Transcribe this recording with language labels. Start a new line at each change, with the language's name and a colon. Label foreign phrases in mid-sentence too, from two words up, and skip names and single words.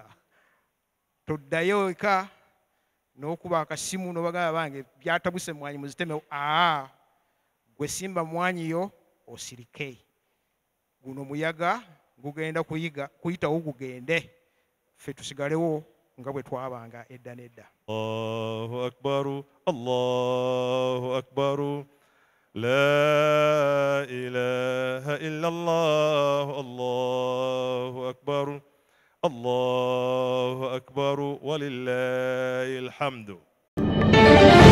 Ganda: Toddayo eka n'okuba akasimu n'obagamba bange byatabuse mmwanyi muziteme. Gwe simba mmwanyi yo osirike, guno muyaga gugenda kuyitawo gugende, ffe tusigalewo nga bwe twabanga edda n'edda.
Arabic: الله أكبر، الله أكبر، لا إله إلا الله الله أكبر الله أكبر ولله الحمد.